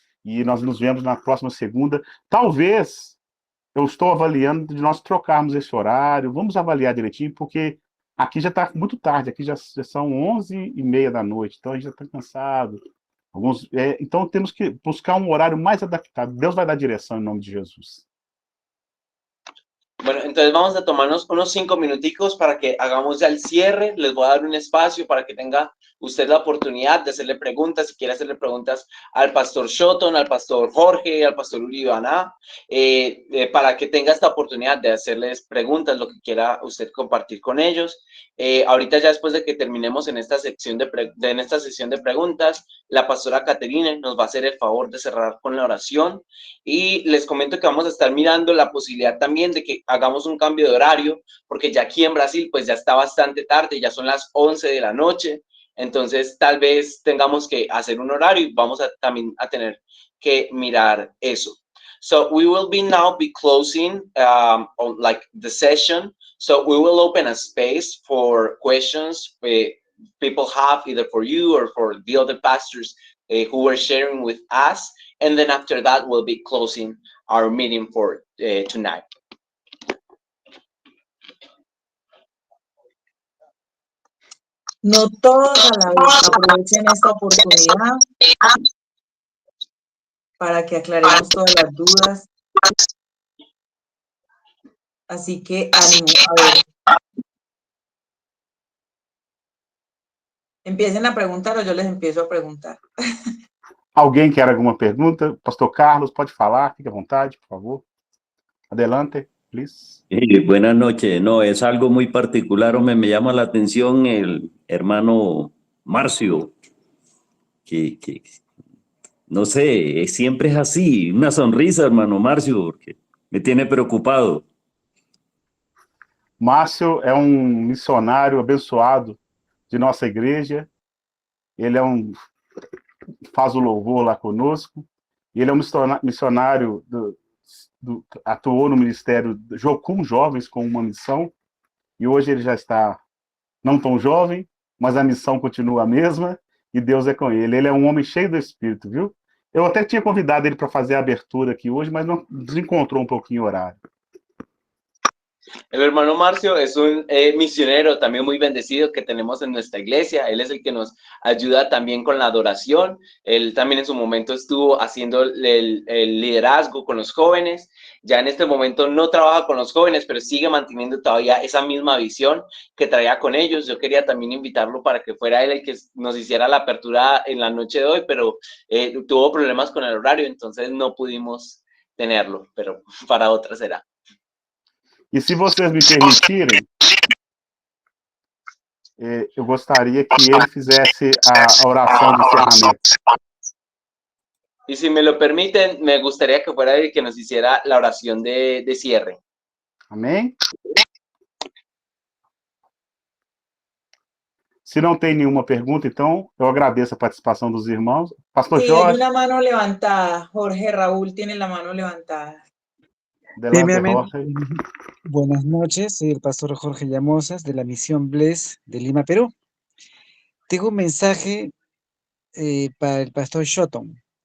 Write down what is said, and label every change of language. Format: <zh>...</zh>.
<pt>E nós nos vemos na próxima segunda. Talvez, eu estou avaliando de nós trocarmos esse horário. Vamos avaliar direitinho, porque aqui já está muito tarde. Aqui já são 11h30 da noite. Então, a gente já está cansado. Então, temos que buscar um horário mais adaptado. Deus vai dar direção em nome de Jesus.</pt> <es>Bueno, entonces vamos a tomarnos unos 5 minuticos para que hagamos ya el cierre. Les voy a dar un espacio para que tenga usted la oportunidad de hacerle preguntas. Si quiere hacerle preguntas al pastor Shoton, al pastor Jorge, al pastor Uribaná, para que tenga esta oportunidad de hacerles preguntas, lo que quiera usted compartir con ellos. Ahorita ya después de que terminemos en esta sesión de preguntas, la pastora Caterine nos va a hacer el favor de cerrar con la oración. Y les comento que vamos a estar mirando la posibilidad también de que hagamos un cambio de horario, porque ya aquí en Brasil pues ya está bastante tarde, ya son las 11 de la noche, entonces tal vez tengamos que hacer un horario y vamos a también a tener que mirar eso.</es> <en>So we will now be closing on like the session, so we will open a space for questions people have either for you or for the other pastors who were sharing with us. And then after that, we'll be closing our meeting for tonight.</en> <es>No todos a la vez. Aprovechen esta oportunidad para que aclaremos todas las dudas. Así que ánimo. A ver. Empiecen a preguntar o yo les empiezo a preguntar.</es> <pt>Alguém quer alguma pergunta? Pastor Carlos, pode falar, fique à vontade, por favor.</pt> <es>Adelante, please. Buenas noches. No, es algo muy particular. Me llama la atención el hermano Marcio, que no sé, siempre es así. Una sonrisa, hermano Marcio, porque me tiene preocupado.</es> <pt>Márcio é um missionário abençoado de nossa igreja. Ele faz o louvor lá conosco. Ele é um missionário atuou no ministério com jovens com uma missão. E hoje ele já está não tão jovem, mas a missão continua a mesma e Deus é com ele. Ele é um homem cheio do Espírito, viu? Eu até tinha convidado ele para fazer a abertura aqui hoje, mas não desencontrou um pouquinho o horário.</pt> <es>El hermano Marcio es un misionero también muy bendecido que tenemos en nuestra iglesia. Él es el que nos ayuda también con la adoración. Él también en su momento estuvo haciendo el liderazgo con los jóvenes. Ya en este momento no trabaja con los jóvenes, pero sigue manteniendo todavía esa misma visión que traía con ellos. Yo quería también invitarlo para que fuera él el que nos hiciera la apertura en la noche de hoy, pero tuvo problemas con el horario, entonces no pudimos tenerlo, pero para otra será.</es> <pt>E se vocês me permitirem, eu gostaria que ele fizesse a oração de encerramento.</pt> <es>Y si me lo permiten, me gustaría que fuera el que nos hiciera la oración de cierre.</es> <pt>Amém? Se não tem nenhuma pergunta, então, eu agradeço a participação dos irmãos.</pt> <es>Pastor Sí, Jorge. hay una mano levantada. Jorge Raúl tiene la mano levantada. Jorge. Buenas noches, soy el pastor Jorge Llamosas de la Misión Bless de Lima, Perú. Tengo un mensaje para el pastor Shoton.</es>